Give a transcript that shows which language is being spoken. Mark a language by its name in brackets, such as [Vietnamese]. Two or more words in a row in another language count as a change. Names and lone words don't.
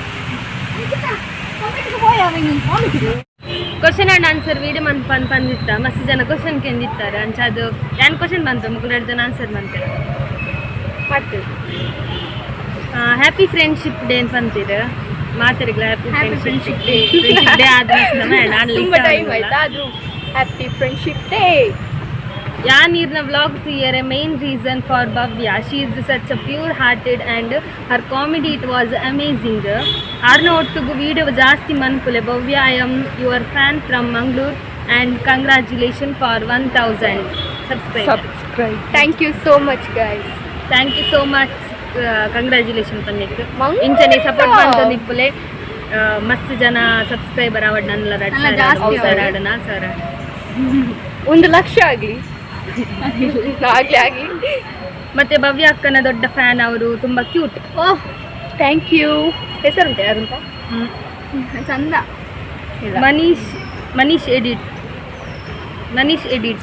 [English] question and answer video [Tulu] ಬಂದಿತ್ತ ಮಸ್ತ್ ಜನ ಕ್ವಶನ್ ಕೇಂದಿತ್ತಾರೆ ಅಂಚದು ಏನು ಕ್ವಶನ್ ಬಂತು ಮುಗ್ಳು ಆನ್ಸರ್ ಬಂತೆ ಮಾಡ್ತೀವಿ. [English] happy friendship day [Kannada] ಅಂತ ಬಂತೀರ ಮಾತಾಡಿಲ್ಲ. [English] happy friendship day [Kannada] ಆದ ತುಂಬ ಟೈಮ್ ಆಯ್ತಾ? ಅದು [English] happy friendship day. Yanirna vlogs here a main reason for Bhavya. She is such a pure hearted and her comedy it was amazing. [Tulu] Arna ottugu video ಜಾಸ್ತಿ ಮನ್ಕುಲೆ. [English] Bhavya, I am your fan from Mangalore and congratulations for 1000 subscribe. Thank you so much guys. Thank you so much. Congratulations [Tulu] ಪನ್ನಿಕ್ ಇಂಚನೆ ಸಪೋರ್ಟ್ ಮಾಡ್ತಂದಿಪ್ಪುಲೆ. ಮಸ್ತ್ ಜನ ಸಬ್ಸ್ಕ್ರೈಬರ್ ಅವಡ್ ನನ್ಲ ರಡ್ಡ ಸರ [Kannada] 1 ಲಕ್ಷ ಆಗಲಿ ಆಗ್ಲಿ. ಮತ್ತೆ ಭವ್ಯ ಅಕ್ಕನ ದೊಡ್ಡ ಫ್ಯಾನ್ ಅವರು. ತುಂಬಾ ಕ್ಯೂಟ್. [English] oh thank you. [Kannada] ಹೆಸರುಂಟು ಯಾರಂತ? ಚಂದ. ಮನೀಶ್ ಎಡಿಟ್ಸ್.